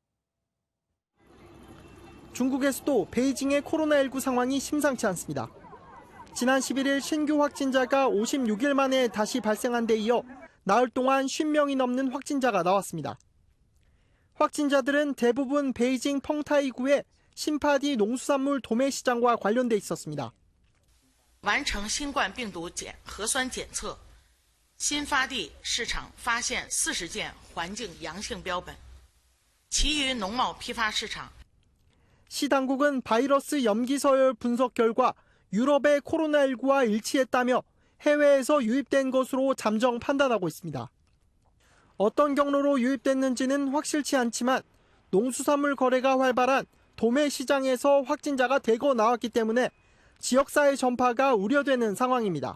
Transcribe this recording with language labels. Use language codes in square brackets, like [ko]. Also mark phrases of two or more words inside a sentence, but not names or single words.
[ko] 중국에서도 베이징의 코로나19 상황이 심상치 않습니다. 지난 11일 신규 확진자가 56일 만에 다시 발생한 데 이어 나흘 동안 50명이 넘는 확진자가 나왔습니다. 확진자들은 대부분 베이징 펑타이구의 신파디 농수산물 도매 시장과 관련돼 있었습니다. [zh] 完成新冠病毒核酸检测，新发地市场发现40件环境阳性标本，其余农贸批发市场。 [ko] 시 당국은 바이러스 염기 서열 분석 결과 유럽의 코로나19와 일치했다며 해외에서 유입된 것으로 잠정 판단하고 있습니다. 어떤 경로로 유입됐는지는 확실치 않지만 농수산물 거래가 활발한 도매 시장에서 확진자가 대거 나왔기 때문에 지역사회 전파가 우려되는 상황입니다.